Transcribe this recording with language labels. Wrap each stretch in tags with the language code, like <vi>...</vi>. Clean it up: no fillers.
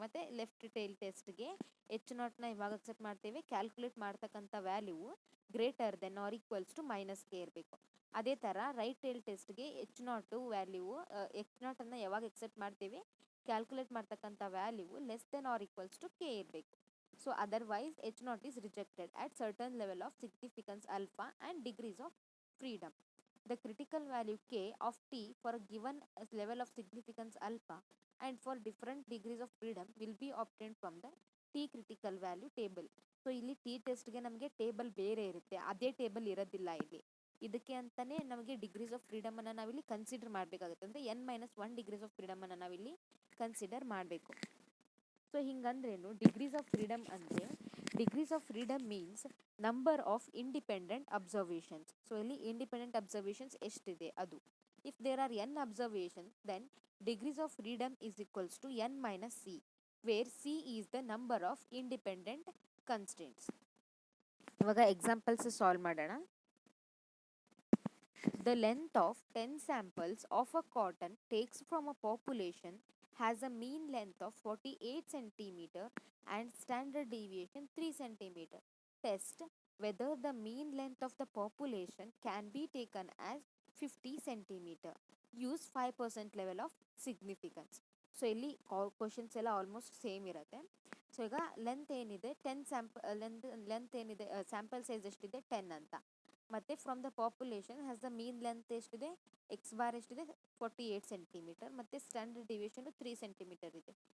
<kn>ಮತ್ತು left tail ಟೆಸ್ಟ್ಗೆ H ನಾಟ್ನ ಇವಾಗ accept ಮಾಡ್ತೇವೆ, ಕ್ಯಾಲ್ಕುಲೇಟ್ ಮಾಡ್ತಕ್ಕಂಥ value greater than R equals to minus K ಇರಬೇಕು. ಅದೇ ಥರ right tail ಟೆಸ್ಟ್ಗೆ H ನಾಟು value H ನಾಟನ್ನು ಯಾವಾಗ ಅಕ್ಸೆಪ್ಟ್ ಮಾಡ್ತೇವೆ, ಕ್ಯಾಲ್ಕುಲೇಟ್ ಮಾಡ್ತಕ್ಕಂಥ value less than R equals to K ಇರಬೇಕು.</kn> <en>So otherwise H naught is rejected at certain level of significance alpha and degrees of freedom. The critical value k of t for a given level of significance alpha and for different degrees of freedom will be obtained from the t critical value table.</en> <kn>So ಇಲ್ಲಿ T ಟೆಸ್ಟ್ಗೆ ನಮಗೆ table ಬೇರೆ ಇರುತ್ತೆ, ಅದೇ table ಇರೋದಿಲ್ಲ ಇಲ್ಲಿ. ಇದಕ್ಕೆ ಅಂತಲೇ ನಮಗೆ ಡಿಗ್ರೀಸ್ ಆಫ್ ಫ್ರೀಡಮನ್ನು ನಾವಿಲ್ಲಿ ಕನ್ಸಿಡರ್ ಮಾಡಬೇಕಾಗುತ್ತೆ. ಅಂದರೆ ಎನ್ ಮೈನಸ್ 1 ಡಿಗ್ರೀಸ್ ಆಫ್ ಫ್ರೀಡಮನ್ನು ನಾವಿಲ್ಲಿ ಕನ್ಸಿಡರ್ ಮಾಡಬೇಕು. ಸೊ ಹಿಂಗಂದ್ರೇನು,</kn> <en>Degrees of freedom ಅಂದರೆ degrees of freedom means number of independent observations.</en> <kn>So ಇಲ್ಲಿ ಇಂಡಿಪೆಂಡೆಂಟ್ ಅಬ್ಸರ್ವೇಷನ್ಸ್ ಎಷ್ಟಿದೆ ಅದು.</kn> <en>If there are N observations then degrees of freedom is equals to N minus C, where C is the number of independent constants.</en> <kn>ಇವಾಗ examples solve ಮಾಡೋಣ.</kn> <en>The length of 10 samples of a cotton takes from a population has a mean length of 48 centimeter and standard deviation 3 centimeter. Test whether the mean length of the population can be taken as 50 centimeter. Use 5% level of significance.</en> <kn>So ಇಲ್ಲಿ questions ಎಲ್ಲ almost same ಇರುತ್ತೆ. So ಈಗ length ಏನಿದೆ 10 length ಏನಿದೆ sample size ಎಷ್ಟಿದೆ 10 ಅಂತ. ಮತ್ತು</kn> <en>from the population has the mean length</en> <kn>ಎಷ್ಟಿದೆ ಎಕ್ಸ್ ಬಾರ್ ಎಷ್ಟಿದೆ 48 ಸೆಂಟಿಮೀಟರ್ ಮತ್ತು ಸ್ಟ್ಯಾಂಡರ್ಡ್ ಡಿವಿಯೇಷನು 3 ಸೆಂಟಿಮೀಟರ್ ಇದೆ.</kn>